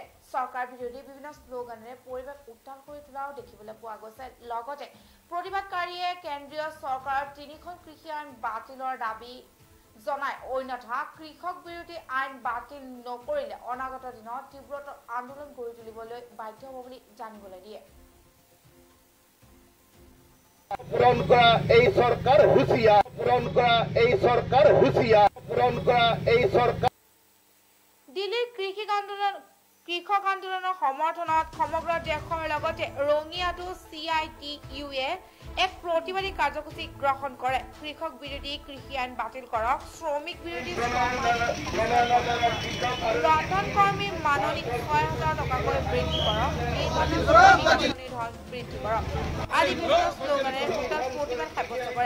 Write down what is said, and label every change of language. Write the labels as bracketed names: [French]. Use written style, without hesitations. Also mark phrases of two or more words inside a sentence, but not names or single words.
[Assamese] চৰকাৰ বিৰোধী বিভিন্ন শ্লোগানেৰে পৰিৱেশ উত্তাল কৰি তোলাও দেখিবলৈ পোৱা গৈছে। লগতে প্ৰতিবাদকাৰীয়ে কেন্দ্ৰীয় চৰকাৰৰ ৩খন কৃষি আইন বাতিলৰ দাবী জনাই অন্যথা কৃষক বিৰোধী আইন বাতিল নকৰিলে অনাগত দিনত তীব্ৰতৰ আন্দোলন গঢ়ি তুলিবলৈ বাধ্য হ'ব বুলি জানিবলৈ দিয়ে। [Bangla] পূরণ করা এই সরকার হুঁশিয়ার, পূরণ করা এই সরকার হুঁশিয়ার, পূরণ করা এই সরকার। [Assamese] দিল্লীৰ কৃষক আন্দোলনৰ সমৰ্থনত সমগ্ৰ দেশৰ লগতে ৰঙিয়াতো CITUৱে এক প্ৰতিবাদী কাৰ্যসূচী গ্ৰহণ কৰে। কৃষক বিৰোধী কৃষি আইন বাতিল কৰক, শ্ৰমিক বিৰোধী ৰন্ধন কৰ্মী মাননি ৬,০০০ টকাকৈ বৃদ্ধি কৰক, বৃদ্ধি কৰক আদি বিভিন্ন শ্লোগানেৰে প্ৰতিবাদ সাব্যস্ত কৰে।